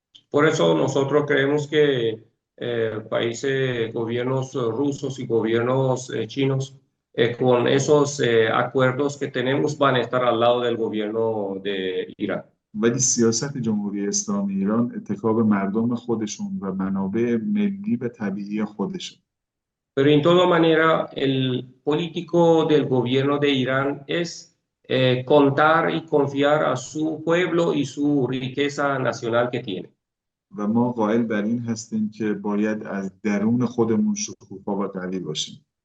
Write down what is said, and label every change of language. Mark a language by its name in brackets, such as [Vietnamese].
[Spanish] Por eso nosotros creemos que países, gobiernos rusos y gobiernos chinos, con esos acuerdos que tenemos, van a estar al lado del gobierno de Irán. [Persian] ولی سیاست جمهوری اسلامی ایران اتکا به مردم خودشون و منابع ملی و طبیعی خودشون. [Spanish] Pero en toda manera, el político del gobierno de Irán es contar y confiar a su pueblo y su riqueza nacional que tiene. [Persian] و ما قائل بر این هستیم که باید از درون خودمون شکوفا و قوی باشیم.